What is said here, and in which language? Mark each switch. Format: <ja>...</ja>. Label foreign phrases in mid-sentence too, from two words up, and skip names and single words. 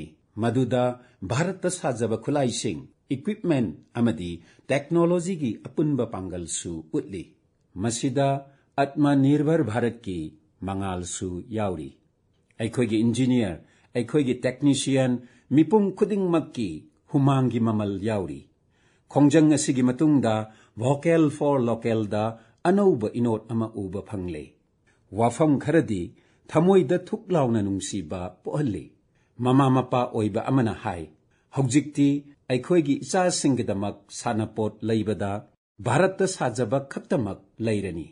<mni>Maduda Bharata sajaba khulai sing equipment amadi technology gi apunba pangal su utli. Masida Atma Nirbhar Bharat ki mangal su yauri. Aikhoigi engineer, aikhoigi technician mipum khudingmakki humangi mamal yauri. Khongjang asigi matungda</mni> <en>vocal for local</en> <mni>da anauba inot ama uba phangle. Wafam kharadi thamoida thuklauna nungsiba pohalle. Mama mapa oiba amana hai. Haujikti aikhoigi icha singdamak sanapot leibada Bharata sajaba khaktamak leirani.</mni>